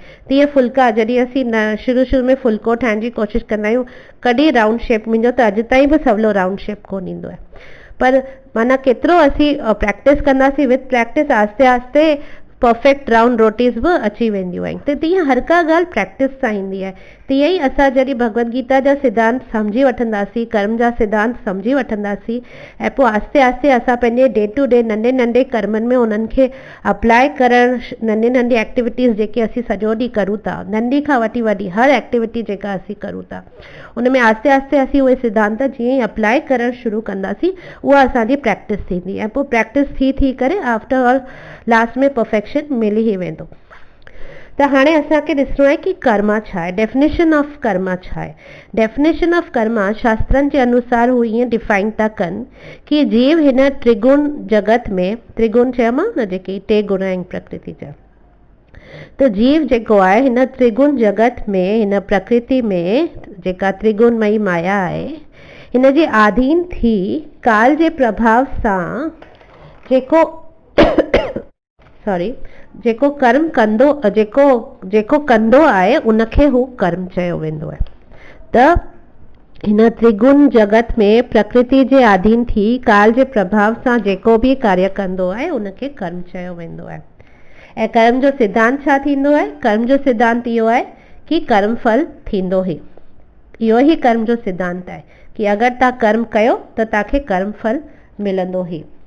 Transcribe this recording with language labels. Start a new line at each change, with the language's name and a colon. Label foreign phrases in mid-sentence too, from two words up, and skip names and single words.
Sindhi: तीअं फुल्का जॾहिं असीं शुरू में फुल्को ठाहिण जी कोशिशि कंदा आहियूं, कॾहिं
English: round shape,
Sindhi: मुंहिंजो त अॼु ताईं बि सवलो
English: round shape
Sindhi: कोन ईंदो आहे, पर माना केतिरो असीं प्रैक्टिस कंदासीं,
English: with practice
Sindhi: आहिस्ते आहिस्ते
English: perfect round rotis
Sindhi: बि अची वेंदियूं आहिनि। त तीअं हर का ॻाल्हि प्रैक्टिस सां ईंदी आहे। तीअं ई असां जॾहिं भगवत गीता जा सिद्धांत सम्झी वठंदासीं, कर्म जा सिद्धांत सम्झी वठंदासीं, ऐं पोइ आहिस्ते आहिस्ते असां पंहिंजे
English: day to day
Sindhi: नंढे नंढे कर्मनि में उन्हनि खे अप्लाए करणु, नंढी नंढी एक्टिविटीज़ जेके असीं सॼो ॾींहुं करूं था, नंढी खां वठी हर एक्टिविटी जेका असीं करूं था, उन में आहिस्ते आहिस्ते असीं उहे सिद्धांत जीअं ई अप्लाए करणु शुरू कंदासीं, उहा असांजी प्रैक्टिस थींदी, ऐं पोइ प्रैक्टिस थी करे
English: after all last
Sindhi: में परफेक्शन मिली ई वेंदो। त हाणे असांखे ॾिसणो आहे कि कर्मा छा आहे,
English: definition of karma
Sindhi: छा आहे।
English: definition of karma
Sindhi: शास्त्रनि जे अनुसार हू ईअं डिफाइन था कनि कि जीव हिन त्रिगुण जगत में, त्रिगुण चयोमांव न जेके टे गुण आहिनि प्रकृति जा, त जीव जेको आहे हिन त्रिगुण जगत में, हिन प्रकृति में जेका त्रिगुणमयी माया आहे, हिन जे आधीन थी काल जे प्रभाव सां जेको कर्म कंदो, जेको कंदो आहे उनखे हू कर्म चयो वेंदो आहे। त हिन त्रिगुण जगत में प्रकृति जे अधीन थी काल जे प्रभाव सां जेको भी कार्य कंदो आहे उनखे कर्म चयो वेंदो आहे। ऐं कर्म जो सिद्धांत छा थींदो आहे? कर्म जो सिद्धांत इहो आहे कि कर्म फल थींदो ई, इहो ई कर्म जो सिद्धांत आहे कि अगरि तव्हां कर्म कयो त तव्हांखे कर्म फल मिलंदो ई।